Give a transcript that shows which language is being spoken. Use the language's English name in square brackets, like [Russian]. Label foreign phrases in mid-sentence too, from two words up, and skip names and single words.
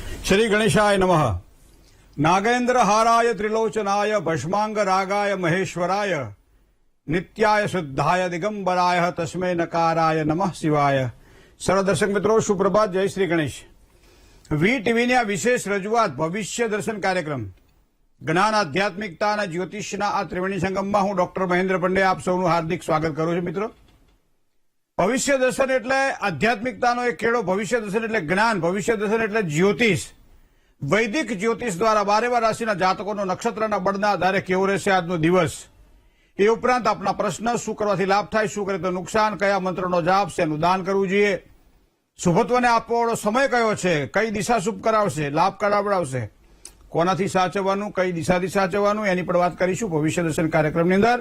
[Sanskrit] श्री गणेशाय नमः। नागेन्द्र हाराय त्रिलोचनाय भस्मांग रागाय महेश्वराय नित्याय शुद्धाय दिगंबराय तस्मै नकाराय नमः शिवाय। [Hindi] सर्व दर्शक मित्रों सुप्रभात, जय श्री गणेश। [Gujarati] વી ટીવીની આ વિશેષ રજૂઆત ભવિષ્ય દર્શન કાર્યક્રમ જ્ઞાન આધ્યાત્મિકતા અને જ્યોતિષના આ ત્રિવેણી સંગમમાં હું ડોક્ટર મહેન્દ્ર પંડે આપ સૌનું હાર્દિક સ્વાગત કરું છું। મિત્રો, ભવિષ્ય દર્શન એટલે આધ્યાત્મિકતાનો એક ખેડો, ભવિષ્ય દર્શન એટલે જ્ઞાન, ભવિષ્ય દર્શન એટલે જ્યોતિષ, વૈદિક જ્યોતિષ દ્વારા 12 રાશિના જાતકોનો નક્ષત્રના બળના આધારે કેવો રહેશે આજનો દિવસ, એ ઉપરાંત આપના પ્રશ્ન, શું કરવાથી લાભ થાય, શું કરે તો નુકસાન, કયા મંત્રનો જાપ છે, એનું દાન કરવું જોઈએ, શુભત્વને આપવાનો સમય કયો છે, કઈ દિશા શુભ કરાવશે, લાભ કરાવડાવશે, કોનાથી સાચવવાનું, કઈ દિશાથી સાચવવાનું, એની પણ વાત કરીશું ભવિષ્ય દર્શન કાર્યક્રમની અંદર।